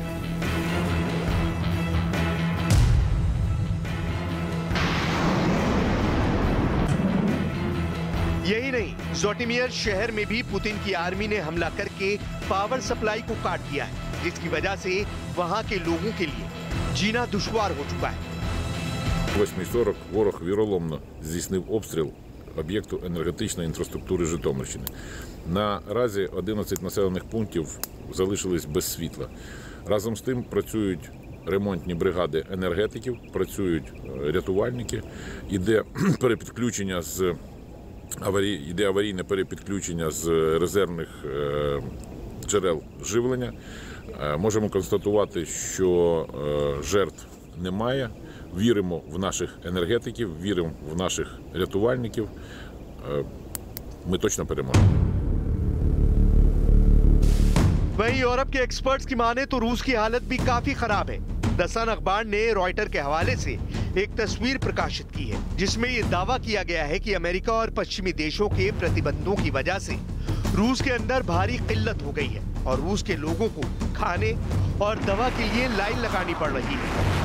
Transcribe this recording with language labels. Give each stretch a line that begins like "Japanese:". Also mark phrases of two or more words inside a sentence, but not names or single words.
Hindi: यही नहीं, ज़ोटिमिर शहर में भी पुतिन की आर्मी ने हमला करके
English: power supply
Hindi: को काट दिया है, जिसकी वजह से वहां के लोगों के लिए जीना दुश्वार हो चुका है।
Ukrainian: 8:40 ворог віроломно здійснив обстріл об'єкту енергетичної інфраструктури Житомирщини. Наразі 11 населених пунктів залишились без світла. Разом з тим працюють ремонтні бригади енергетиків, працюють рятувальники, іде аварійне перепідключення з резервних джерел живлення. Можемо констатувати, що жертв немає. Віримо в наших енергетиків, віримо в наших рятувальників. Ми точно переможемо.
Hindi: वहीं यूरोप के एक्सपर्ट्स की माने तो रूस की हालत भी काफी खराब है। द सन अखबार ने रॉयटर के हवाले से एक तस्वीर प्रकाशित की है, जिसमें यह दावा किया गया है कि अमेरिका और पश्चिमी देशों के प्रतिबंधों की वजह से रूस के अंदर भारी किल्लत हो गई है और रूस के लोगों को खाने और दवा के लिए लाइन लगानी पड़ रही है।